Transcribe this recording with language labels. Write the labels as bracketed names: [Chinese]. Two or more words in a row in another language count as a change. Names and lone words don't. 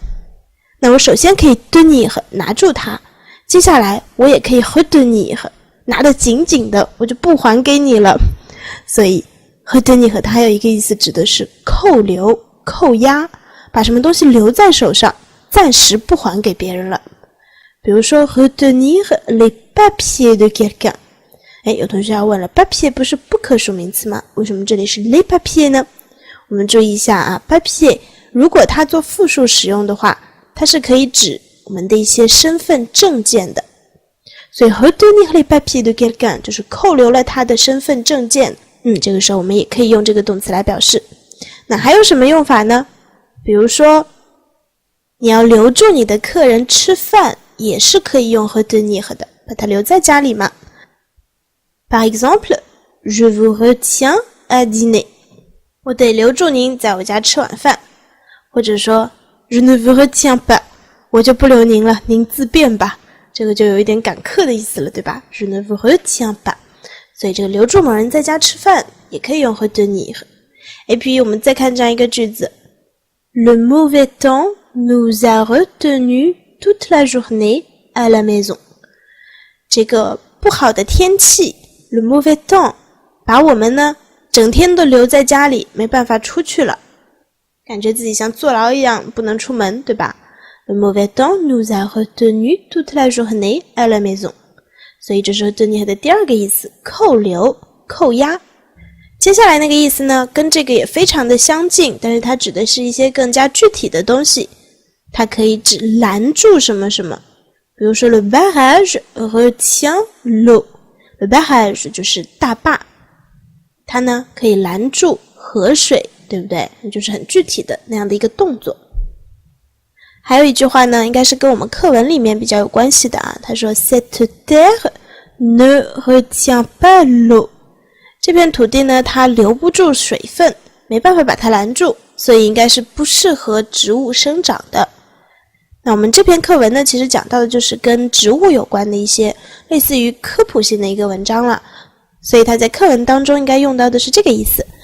[Chinese] 那我首先可以 tenir 拿住它，接下来我也可以 retenir 拿得紧紧的，我就不还给你了。所以 retenir 它还有一个意思指的是扣留、扣押，把什么东西留在手上，暂时不还给别人了。 [French] 比如说 retenir les papiers de quelqu'un。 [Chinese] 有同学要问了， papier 不是不可数名词吗？为什么这里是 [French] les papiers [Chinese] 呢？我们注意一下papier 如果它做复数使用的话，它是可以指我们的一些身份证件的。所以 [French] retenir les papiers de quelqu'un [Chinese] 就是扣留了他的身份证件。这个时候我们也可以用这个动词来表示。那还有什么用法呢？比如说你要留住你的客人吃饭，也是可以用 retenir 的，把他留在家里嘛。 [French] Par exemple, je vous retiens à dîner， [Chinese] 我得留住您在我家吃晚饭。 [French] 或者说 Je ne vous retiens pas， [Chinese] 我就不留您了，您自便吧。这个就有一点赶客的意思了，对吧？ [French] Je ne vous retiens pas。 [Chinese] 所以这个留住某人在家吃饭也可以用 retenir。 puis 我们再看这样一个句子， [French] Le mauvais temps nous a retenu toute la journée à la maison。 [Chinese] 这个不好的天气 [French] Le mauvais temps [Chinese] 把我们呢整天都留在家里，没办法出去了，感觉自己像坐牢一样不能出门，对吧？ [French] Le mauvais temps nous a retenu toute la journée à la maison。 [Chinese] 所以这是 retenir 的第二个意思，扣留、扣押。接下来那个意思呢，跟这个也非常的相近，但是它指的是一些更加具体的东西。它可以指拦住什么什么，比如说 [French] Le barrage retient l'eau。 Le barrage [Chinese] 就是大坝，它呢可以拦住河水，对不对？就是很具体的那样的一个动作。还有一句话呢，应该是跟我们课文里面比较有关系的他说 [French] Cette terre ne retient pas l'eau。 [Chinese] 这片土地呢，它留不住水分，没办法把它拦住，所以应该是不适合植物生长的。那我们这篇课文呢，其实讲到的就是跟植物有关的一些类似于科普性的一个文章了，所以它在课文当中应该用到的是这个意思。